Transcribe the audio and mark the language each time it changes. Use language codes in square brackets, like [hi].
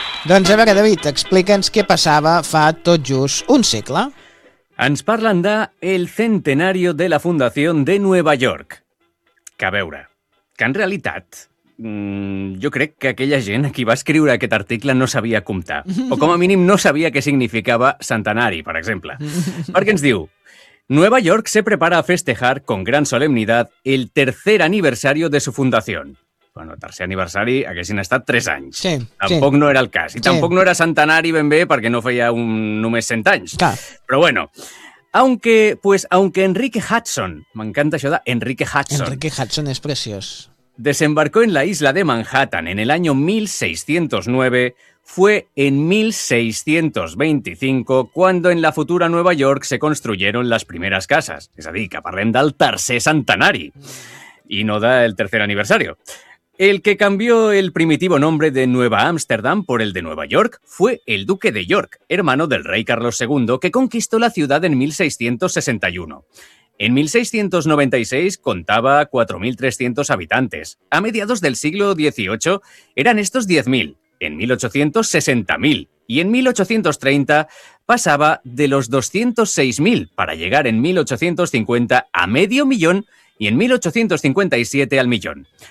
[ca] Doncs a veure, David, explica'ns què passava fa tot just un segle. Ens parlen de El Centenario de la Fundación de Nueva York. Que a veure, que en realitat, jo crec que aquella gent a qui va escriure aquest article no sabia comptar. O com a mínim no sabia què significava centenari, per exemple. Perquè ens diu, [es] Nueva York se prepara a festejar con gran solemnidad el tercer aniversario de su fundación. [ca] Bueno, tercer aniversari haguessin estat 3 anys. Sí, tampoc sí. No era el cas. I tampoc no era centenari ben bé perquè no feia només 100 anys. Clar. Però bueno, aunque Enrique Hudson, m'encanta això d'Enrique Hudson. Enrique Hudson és preciós. [es] Desembarcó en la isla de Manhattan en el año 1609, fue en 1625 cuando en la futura Nueva York se construyeron las primeras casas. [ca] És a dir, que parlem del tercer centenari i no del tercer aniversari. [es] El que cambió el primitivo nombre de Nueva Ámsterdam por el de Nueva York fue el duque de York, hermano del rey Carlos II, que conquistó la ciudad en 1661. En 1696 contaba 4.300 habitantes. A mediados del siglo XVIII eran estos 10.000, en 1800 60.000 y en 1830 pasaba de los 206.000 para llegar en 1850 a medio millón y en 1857 al millón.